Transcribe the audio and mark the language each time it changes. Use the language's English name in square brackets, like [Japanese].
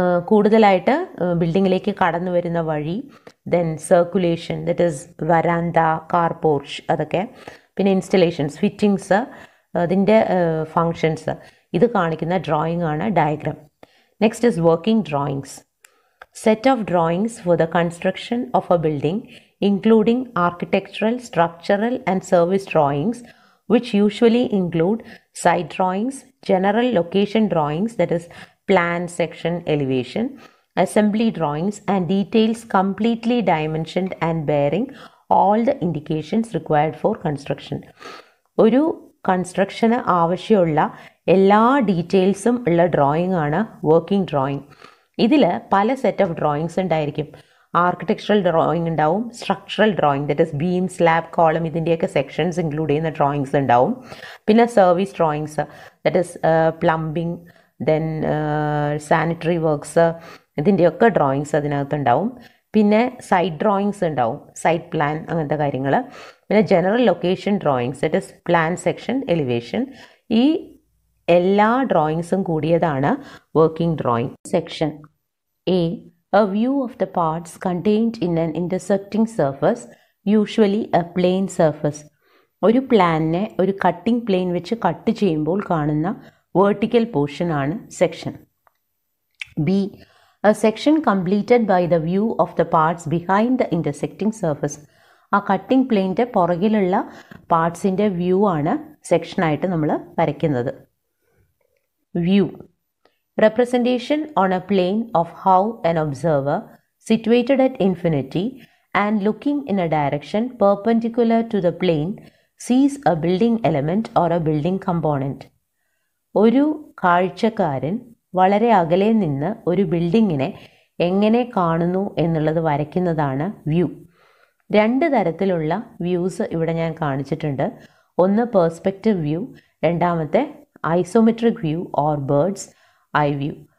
[Malayalam] കൂടുതലായിട്ട് ബിൽഡിങ്ങിലേക്ക് കടന്നു വരുന്ന വഴി, then circulation, that is വരാന്ത, car porch, അതൊക്കെ, പിന്നെ ഇൻസ്റ്റലേഷൻസ്, ഫിറ്റിങ്സ്, അതിൻ്റെ ഫങ്ഷൻസ്, ഇത് കാണിക്കുന്ന ഡ്രോയിങ് ആണ് diagram. [English] Next is working drawings. Set of drawings for the construction of a building, including architectural, structural, and service drawings, which usually include site drawings, general location drawings, that is plan, section, elevation, assembly drawings, and details completely dimensioned and bearing all the indications required for construction. [Malayalam] ഒരു കൺസ്ട്രക്ഷന് ആവശ്യമുള്ള എല്ലാ ഡീറ്റെയിൽസും ഉള്ള drawing ആണ് working drawing. ഇതിൽ പല set of drawings ഉണ്ടായിരിക്കും. Architectural drawing ഉണ്ടാവും, structural drawing, that is beam, slab, column, ഇതിൻ്റെയൊക്കെ സെക്ഷൻസ് ഇൻക്ലൂഡ് ചെയ്യുന്ന ഡ്രോയിങ്സ് ഉണ്ടാവും. പിന്നെ service drawings, that is plumbing, then sanitary works, ഇതിൻ്റെയൊക്കെ ഡ്രോയിങ്സ് അതിനകത്തുണ്ടാവും. പിന്നെ സൈറ്റ് ഡ്രോയിങ്സ് ഉണ്ടാവും, സൈറ്റ് പ്ലാൻ, അങ്ങനത്തെ കാര്യങ്ങൾ. പിന്നെ general location drawings, that is plan, section, elevation. ഈ എല്ലാ ഡ്രോയിങ്സും കൂടിയതാണ് working drawing. Section A, [English] a view of the parts contained in an intersecting surface, usually a plane surface. [Malayalam] ഒരു പ്ലാനിനെ ഒരു കട്ടിംഗ് പ്ലെയിൻ വെച്ച് കട്ട് ചെയ്യുമ്പോൾ കാണുന്ന വേർട്ടിക്കൽ പോർഷൻ ആണ് section. B, [English] a section completed by the view of the parts behind the intersecting surface. [Malayalam] ആ cutting പ്ലെയിൻ്റെ പുറകിലുള്ള പാർട്സിൻ്റെ view ആണ് സെക്ഷനായിട്ട് നമ്മൾ വരയ്ക്കുന്നത്. [English] View, representation on a plane of how an observer situated at infinity and looking in a direction perpendicular to the plane sees a building element or a building component. [Malayalam] ഒരു കാഴ്ചക്കാരൻ വളരെ അകലെ നിന്ന് ഒരു ബിൽഡിങ്ങിനെ എങ്ങനെ കാണുന്നു എന്നുള്ളത് വരയ്ക്കുന്നതാണ് വ്യൂ. രണ്ട് തരത്തിലുള്ള വ്യൂസ് ഇവിടെ ഞാൻ കാണിച്ചിട്ടുണ്ട്. ഒന്ന് പെർസ്പെക്റ്റീവ് വ്യൂ, രണ്ടാമത്തെ isometric view or birds eye view.